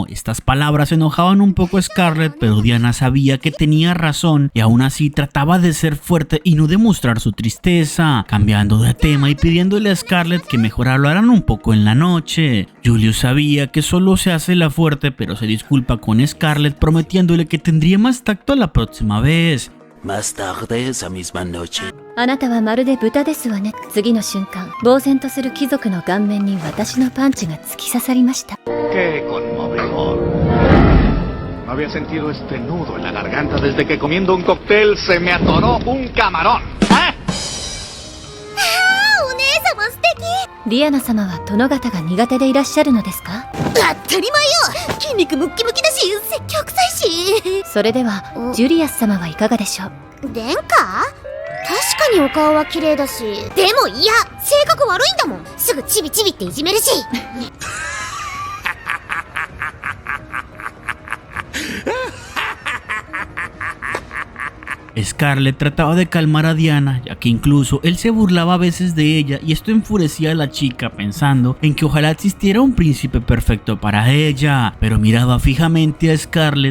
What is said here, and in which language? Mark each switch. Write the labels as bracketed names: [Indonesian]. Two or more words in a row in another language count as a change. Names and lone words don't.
[Spanish] Estas palabras enojaban un poco a Scarlett, pero Diana sabía que tenía razón y aún así trataba de ser fuerte y no demostrar su tristeza, cambiando de tema y pidiéndole a Scarlett que mejor hablaran un poco en la noche. Julius sabía que solo se hace la fuerte, pero se disculpa con Scarlett prometiéndole que tendría más tacto la próxima vez. Más tarde esa misma noche. [Japanese] あなたはまるで豚ですわね。次の瞬間、呆然とする貴族の顔面に私のパンチが突き刺さりました。 [Spanish] Qué conmovedor. No había sentido este nudo en la garganta desde que comiendo un cóctel se me atoró un camarón. ¿Eh? [Japanese] お姉様素敵。ディアナ様は殿方が苦手でいらっしゃるのですか？当たり前よ。筋肉ムッキムキだし、説教臭いし。それでは、ジュリアス様はいかがでしょう？殿下？確かにお顔は綺麗だし。でもいや、性格悪いんだもん。すぐチビチビっていじめるし。 [Spanish] Scarlett trataba de calmar a Diana, ya que incluso él se burlaba a veces de ella, y esto enfurecía a la chica pensando en que ojalá existiera un príncipe perfecto para ella, pero miraba fijamente a Scarlett.